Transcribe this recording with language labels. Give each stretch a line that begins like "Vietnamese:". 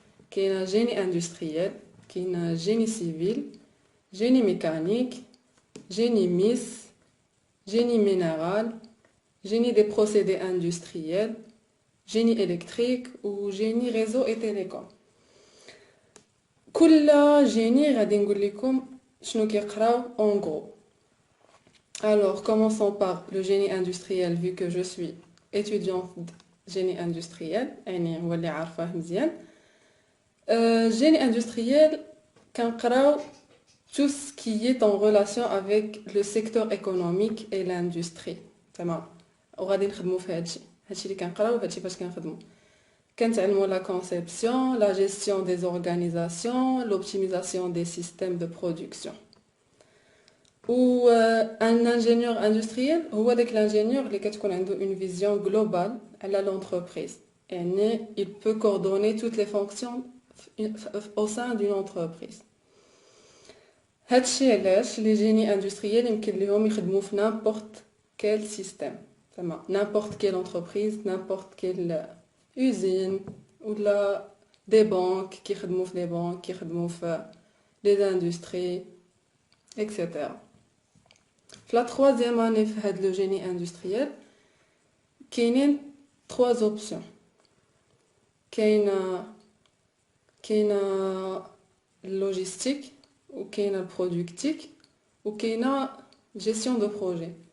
Arabic: كاين جيني اندستريال، كاين جيني سيفيل، جيني ميكانيك، جيني ميس، جيني مينرال، جيني دي بروسيدي اندستريال، جيني الكتريك و جيني ريزو اي تيليكوم. كل جيني غادي نقول لكم شنو كيقراو
French: en gros. Alors, commençons par le génie industriel, vu que je suis étudiante de génie industriel. Génie industriel,
Arabic: كنقراو
French: tout ce qui est en relation avec le secteur économique et l'industrie.
Arabic: تمام. وغادي نخدمو في هادشي اللي كنقراو وهادشي فاش كنخدمو. كنتعلمو
French: la conception, la gestion des organisations, l'optimisation des systèmes de production. Ou un ingénieur industriel
Arabic: هو داك
French: l'ingénieur
Arabic: اللي كتكون عنده
French: une vision globale
Arabic: على
French: l'entreprise.
Arabic: يعني
French: il peut coordonner toutes les fonctions au sein d'une entreprise.
Arabic: هادشي علاش لي جيني اندستريال يمكن لهم يخدموا في
French: n'importe quel système.
Arabic: زعما
French: n'importe quelle entreprise, n'importe quelle usine
Arabic: ولا
French: des banques
Arabic: كيخدموا في
French: les banques كيخدموا في les industries etc.
Arabic: في la
French: troisième année
Arabic: في هاد لو جيني اندستريال كاينين 3 اوبسيون. كاينه اللوجيستيك وكاينه البرودكتيك وكاينه جيستيون دو بروجي.